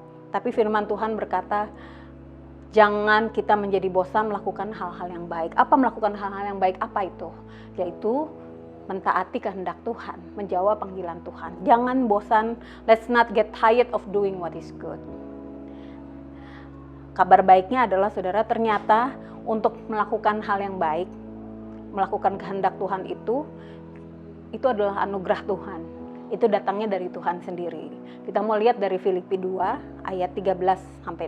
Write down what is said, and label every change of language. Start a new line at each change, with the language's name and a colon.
Indonesian: Tapi firman Tuhan berkata, jangan kita menjadi bosan melakukan hal-hal yang baik. Apa melakukan hal-hal yang baik? Apa itu? Yaitu mentaati kehendak Tuhan, menjawab panggilan Tuhan. Jangan bosan,
English: let's not get tired of doing what is good.
Indonesian: Kabar baiknya adalah saudara, ternyata untuk melakukan hal yang baik, melakukan kehendak Tuhan itu adalah anugerah Tuhan. Itu datangnya dari Tuhan sendiri. Kita mau lihat dari Filipi 2 ayat 13-16.